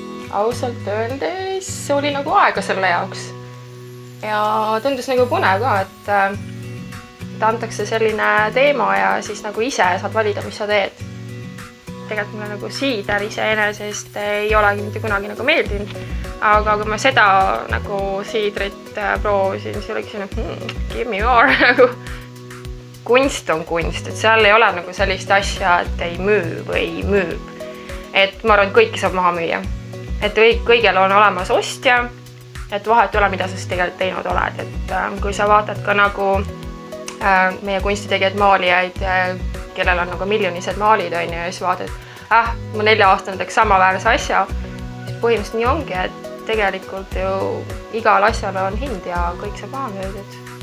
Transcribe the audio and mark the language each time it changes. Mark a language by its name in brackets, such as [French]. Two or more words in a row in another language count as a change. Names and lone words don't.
[Estonian] ausalt öeldes oli nagu aega selle jaoks. Ja tundus nagu põnev ka, et antakse selline teema ja siis nagu ise saad valida, mis sa teed. Tegelikult mulle nagu siider iseenesest ei olegi mitte kunagi nagu meeldinud, aga kui ma seda nagu siidrit proovisin, siis oligi selline, [English] give me more nagu. [Estonian] Kunst on kunst, et seal ei ole nagu sellist asja, et ei müü või müüb. Et ma arvan, et kõiki saab maha müüa. Et kõigil on olemas ostja, et vahet ei ole, mida sa siis tegelikult teinud oled. Et kui sa vaatad ka nagu meie kunstitegijad maalijaid, kellel on nagu miljonised maalid on ja siis vaatad, et ma 4 aastane teeks samaväärse asja, siis põhimõtteliselt nii ongi, et tegelikult ju igal asjal on hind ja kõik saab maha müüdud.